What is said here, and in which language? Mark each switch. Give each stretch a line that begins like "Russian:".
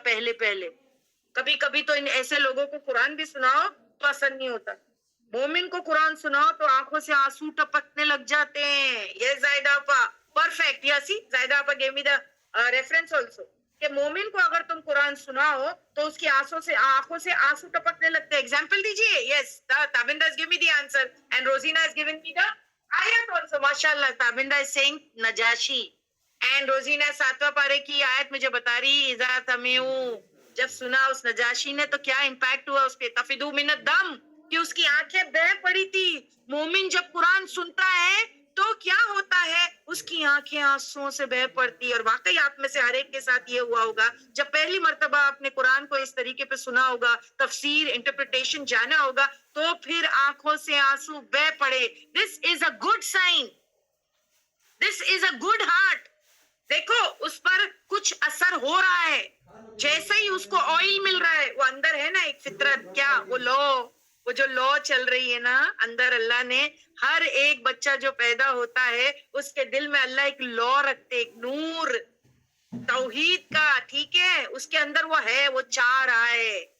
Urdu: پہلے کبھی کبھی تو ان ایسے لوگوں کو قرآن بھی سناؤ تو اثر نہیں ہوتا. مومن کو قرآن سناؤ تو آنکھوں سے آنسو ٹپکنے لگ جاتے ہیں. یہ زائدہ آپا پرفیکٹ. یسی زائدہ آپا
English: give me the reference also
Urdu: کہ مومن کو اگر تم قرآن سناؤ تو اس کی آنکھوں سے آنسو ٹپکنے لگتے ہیں. ایگزامپل دیجیے.
English: Yes, Tabinda has given me the answer and Rosina has given me the ayat also.
Urdu: ماشاءاللہ, تابندہ
English: is saying
Urdu: Najashi and Rosina 7واں پارے کی آیت مجھے بتا رہی اذا سمعوا, جب سنا اس نجاشی نے تو کیا امپیکٹ ہوا اس پہ؟ تفیدو من الدم, کہ اس کی آنکھیں بہہ پڑی تھی. مومن جب قرآن سنتا ہے تو کیا ہوتا ہے؟ اس کی آنکھیں آنسوؤں سے بہہ پڑتی. اور واقعی آپ میں سے ہر ایک کے ساتھ یہ ہوا ہوگا جب پہلی مرتبہ آپ نے قرآن کو اس طریقے پہ سنا ہوگا, تفسیر انٹرپریٹیشن جانا ہوگا, تو پھر آنکھوں سے آنسو بہہ پڑے.
English: This is a good sign, this is a good heart.
Urdu: دیکھو اس پر کچھ اثر ہو رہا ہے. جیسے ہی اس کو آئل مل رہا ہے, وہ اندر ہے نا ایک فطرت, کیا وہ لو, وہ جو لو چل رہی ہے نا اندر, اللہ نے ہر ایک بچہ جو پیدا ہوتا ہے اس کے دل میں اللہ ایک لو رکھتے, ایک نور توحید کا, ٹھیک ہے, اس کے اندر وہ ہے, وہ چاہ رہا ہے.